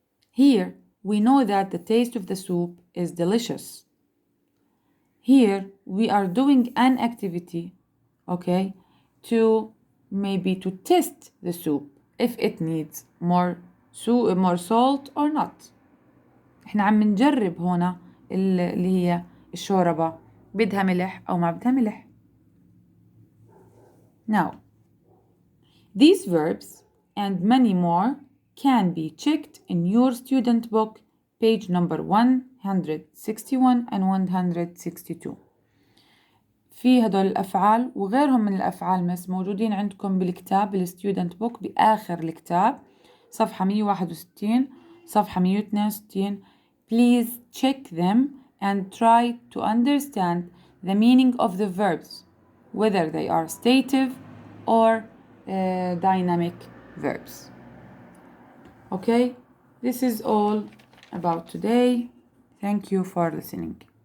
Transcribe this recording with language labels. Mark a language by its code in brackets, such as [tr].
[en] Here we know that the taste of the soup is delicious. Here we are doing an activity, okay, to test the soup if it needs more salt or not. [ar] احنا عم نجرب هنا اللي هي الشوربة بدها ملح أو ما بدها ملح. [en] Now, these verbs and many more can be checked in your student book, page number 161 and 162. [ar] في هدول الأفعال وغيرهم من الأفعال موجودين عندكم بالكتاب الستودنت بوك بآخر الكتاب صفحة 161 صفحة 162. [en] Please check them and try to understand the meaning of the verbs, whether they are stative or dynamic verbs. Okay, this is all about today. Thank you for listening.